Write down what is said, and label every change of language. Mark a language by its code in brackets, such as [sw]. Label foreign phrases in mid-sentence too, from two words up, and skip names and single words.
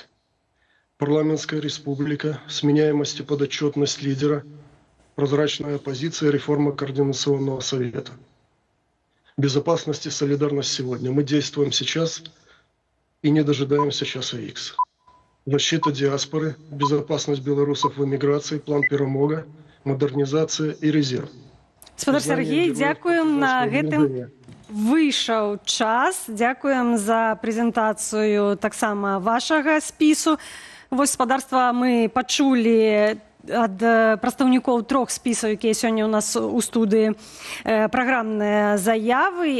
[ru] Парламентская республика, сменяемость и подотчетность лидера, прозрачная оппозиция, реформа Координационного совета. Безопасность и солидарность сегодня. Мы действуем сейчас и не дожидаемся часа Х. Защита диаспоры, безопасность белорусов в эмиграции, план перемога, модернизация и резерв. [be] Гаспадар Сергей, дзякуем. На гэтым выйшаў час. Дзякуем за прэзентацыю таксама вашага спісу. Вось, гаспадарства, мы пачулі ад прадстаўнікоў 3 спісаў, якія сёння ў нас у студыі, праграмныя заявы.